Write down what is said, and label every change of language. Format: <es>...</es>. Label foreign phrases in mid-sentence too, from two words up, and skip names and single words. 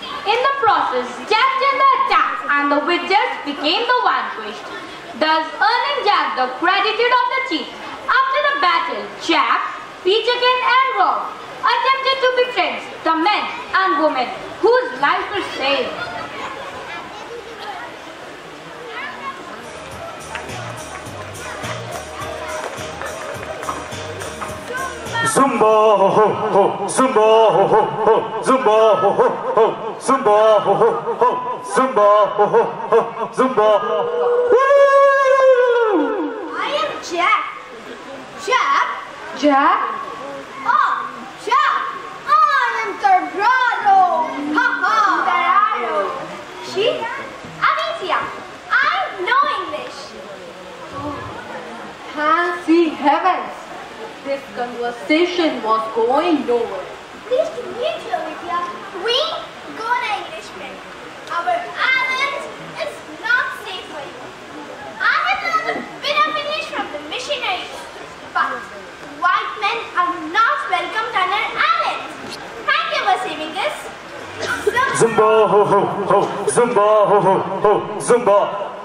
<en>In the process, Jack turned the attack and the witches became the vanquished, thus earning Jack the gratitude of the chief. After the battle, Jack, Peterkin and Rob attempted to befriend the men and women whose lives were saved. Zumba ho ho ho, Zumba ho ho ho, Zumba ho ho ho, Zumba ho ho ho, Zumba ho ho ho, Zumba. I am Jack. Jack? Jack? Oh, Jack! I am Torrado! Ha ha! Torrado! She? Amicia, I know English. Fancy heavens! This conversation was going nowhere. Pleased to meet you, Amicia. We good Englishmen. Our island is not safe for you. I have learned a bit of English from the missionaries, but white men are not welcomed on our island. Thank you for saving us. Zumba ho ho ho, Zumba ho ho ho, Zumba.</en>